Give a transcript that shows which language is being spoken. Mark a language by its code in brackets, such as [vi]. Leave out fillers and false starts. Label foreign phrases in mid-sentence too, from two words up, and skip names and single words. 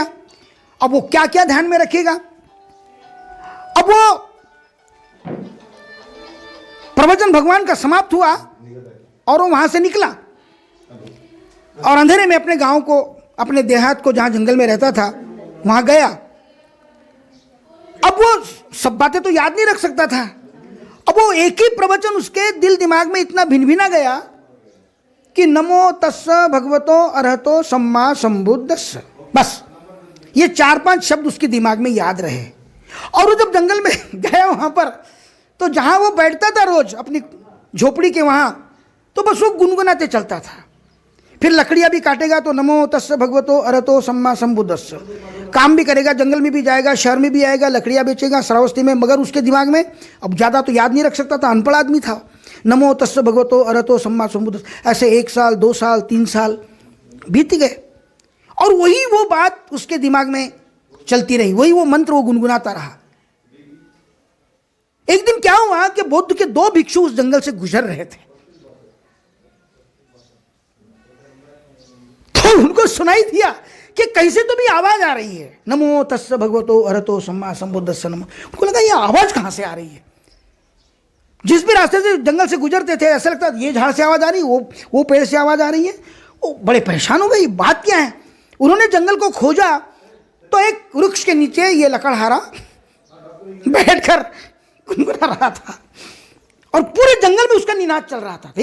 [hi] अब वो क्या क्या ध्यान में रखेगा। अब वो प्रवचन भगवान का समाप्त हुआ और वो वहां से निकला और अंधेरे में अपने गांव को, अपने देहात को, जहां जंगल में रहता था, वहां गया। अब वो सब बातें तो याद नहीं रख सकता था। अब वो एक ही प्रवचन उसके दिल दिमाग में इतना भिन-भिना गया कि [pi] नमो तस्स भगवतो अरहतो सम्मा संबुद्धस्स, [hi] बस ये 4-5 शब्द उसके दिमाग में याद रहे। और वो जब जंगल में गया वहां पर, तो जहां वो बैठता था रोज अपनी झोपड़ी के वहां, तो बस वो गुनगुनाते चलता था। फिर लकड़ियां भी काटेगा तो [pi] नमो तस्स भगवतो अरहतो सम्मा संबुद्धस्स, [hi] काम भी करेगा, जंगल में भी जाएगा, शहर में भी आएगा, लकड़ियां बेचेगा श्रावस्ती में। मगर उसके दिमाग में अब ज़्यादा तो याद नहीं रख सकता था, अनपढ़ आदमी था। [pi] नमो तस्स भगवतो अरहतो सम्मा संबुद्धस्स, [hi] ऐसे 1 साल 2 साल 3 साल बीत गए और वही वो बात उसके दिमाग में चलती रही, वही वो मंत्र वो गुनगुनाता रहा। एक दिन क्या हुआ कि बुद्ध के 2 भिक्षु उस जंगल से गुजर रहे थे, तो उनको सुनाई दिया कि कैसे तो भी आवाज आ रही है, [pi] नमो तस्स भगवतो अरहतो सम्मा संबुद्धस्स नमः। [hi] उनको लगा ये आवाज कहां से आ रही है। जिस भी रास्ते से जंगल से गुजरते थे ऐसा लगता ये झाड़ से आवाज आ रही है, वो पेड़ से आवाज आ रही है। वो बड़े परेशान हो गए, बात क्या है। उन्होंने जंगल को खोजा तो एक वृक्ष के नीचे ये लकड़हारा बैठकर गुनगुना रहा था और पूरे जंगल में उसका निनाद चल रहा था।